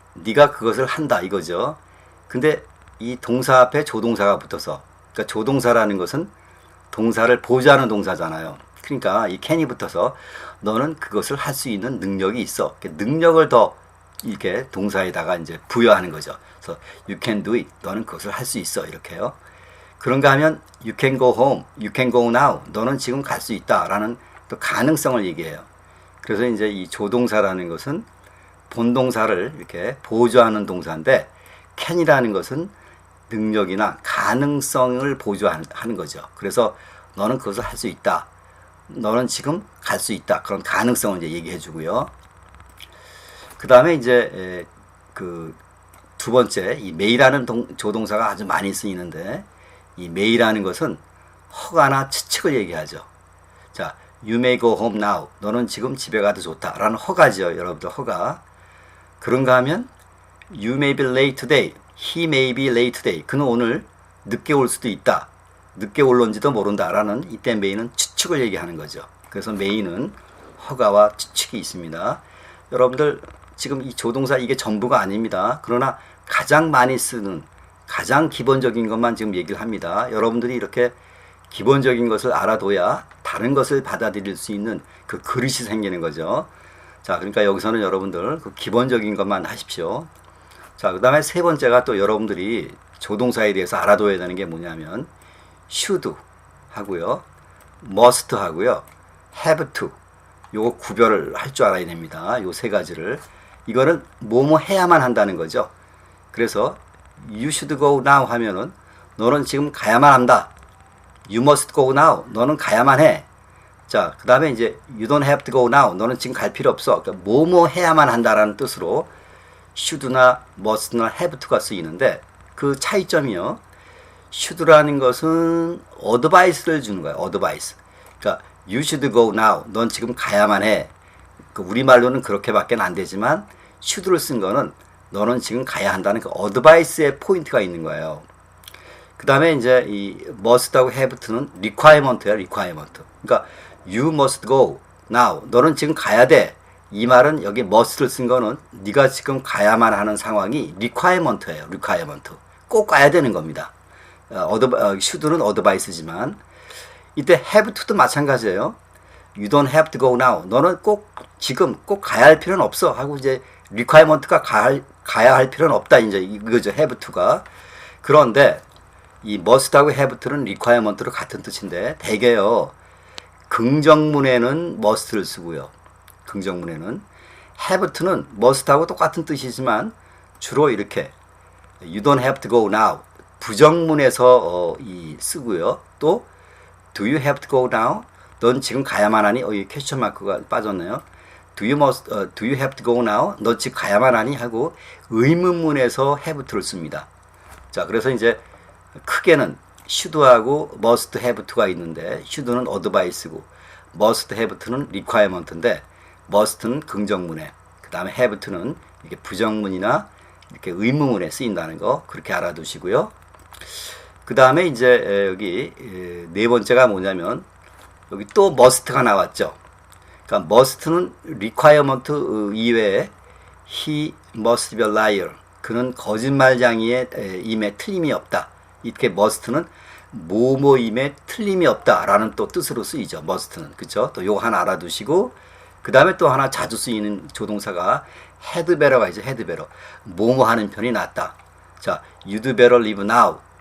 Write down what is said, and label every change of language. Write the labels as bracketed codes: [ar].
[ko] 네가 그것을 한다 이거죠. 근데 이 동사 앞에 조동사가 붙어서 그러니까 조동사라는 것은 동사를 보조하는 동사잖아요. 그러니까 이 can이 붙어서 너는 그것을 할 수 있는 능력이 있어. 능력을 더 이렇게 동사에다가 이제 부여하는 거죠. 그래서 [en] you can do it. [ko] 너는 그것을 할 수 있어. 이렇게요. 그런가 하면 [en] you can go home. you can go now. [ko] 너는 지금 갈 수 있다라는 또 가능성을 얘기해요. 그래서 이제 이 조동사라는 것은 본동사를 이렇게 보조하는 동사인데 can이라는 것은 능력이나 가능성을 보조하는 거죠. 그래서 너는 그것을 할 수 있다. 너는 지금 갈 수 있다. 그런 가능성을 이제 얘기해 주고요. 그 다음에 이제 그 두 번째 이 may라는 조동사가 아주 많이 쓰이는데 이 may라는 것은 허가나 추측을 얘기하죠. [en] 자, you may go home now. [ko] 너는 지금 집에 가도 좋다. 라는 허가죠. 여러분들 허가. 그런가 하면 [en] you may be late today. He may be late today. [ko] 그는 오늘 늦게 올 수도 있다. 늦게 올런지도 모른다. 라는 이때 may는 추측을 얘기하는 거죠. 그래서 may는 허가와 추측이 있습니다. 여러분들 지금 이 조동사 이게 전부가 아닙니다. 그러나 가장 많이 쓰는 가장 기본적인 것만 지금 얘기를 합니다. 여러분들이 이렇게 기본적인 것을 알아둬야 다른 것을 받아들일 수 있는 그 그릇이 생기는 거죠. 자, 그러니까 여기서는 여러분들 그 기본적인 것만 하십시오. 자, 그 다음에 세 번째가 또 여러분들이 조동사에 대해서 알아둬야 되는 게 뭐냐면 should 하고요, must 하고요, have to 요거 구별을 할 줄 알아야 됩니다. 요 세 가지를. 이거는 뭐뭐 해야만 한다는 거죠. 그래서 [en] you should go now [ko] 하면은 너는 지금 가야만 한다. [en] You must go now. [ko] 너는 가야만 해. 자, 그 다음에 이제 [en] you don't have to go now. [ko] 너는 지금 갈 필요 없어. 그러니까 뭐뭐 해야만 한다라는 뜻으로 should나 must나 have to가 쓰이는데 그 차이점이요. should라는 것은 advice를 주는 거예요. [en] advice. [ko] 그러니까 [en] you should go now. [ko] 넌 지금 가야만 해. 그 우리말로는 그렇게밖에 안 되지만 should를 쓴 거는 너는 지금 가야 한다는 그 advice의 포인트가 있는 거예요. 그 다음에 이제 이 must하고 have to는 requirement예요. [en] requirement. 그러니까 you must go now. [ko] 너는 지금 가야 돼. 이 말은 여기 must를 쓴 거는 네가 지금 가야만 하는 상황이 requirement예요. requirement. 꼭 가야 되는 겁니다. should는 advice지만 이때 have to도 마찬가지예요. [en] You don't have to go now. [ko] 너는 꼭 지금 꼭 가야 할 필요는 없어. 하고 이제 requirement가 가야 할 필요는 없다. 이제 이거죠. have to가. 그런데 이 must하고 have to는 requirement로 같은 뜻인데 대개요. 긍정문에는 must를 쓰고요. 긍정문에는 have to는 must하고 똑같은 뜻이지만 주로 이렇게 [en] you don't have to go now. [ko] 부정문에서 쓰고요. 또 [en] do you have to go now? [ko] 넌 지금 가야만 하니? 이 퀘스천 마크가 빠졌네요. [en] do you have to go now? [ko] 너 집 가야만 하니? 하고 의문문에서 have to를 씁니다. 자, 그래서 이제 크게는 should하고 must have to가 있는데 should는 advice고 must have to는 requirement인데 must는 긍정문에 그 다음에 have to는 이렇게 부정문이나 이렇게 의문문에 쓰인다는 거 그렇게 알아두시고요. 그 다음에 이제 여기 네 번째가 뭐냐면 여기 또 must가 나왔죠. 그러니까 [en] must는 requirement 이외에 he must be a liar. [ko] 그는 거짓말쟁이의 임에 틀림이 없다. 이렇게 must는 뭐뭐임에 틀림이 없다라는 또 뜻으로 쓰이죠. must는 그렇죠. 또 요거 하나 알아두시고 그 다음에 또 하나 자주 쓰이는 조동사가 had better가 있죠. had better. 뭐뭐 하는 편이 낫다. 자, [en] you'd better leave now.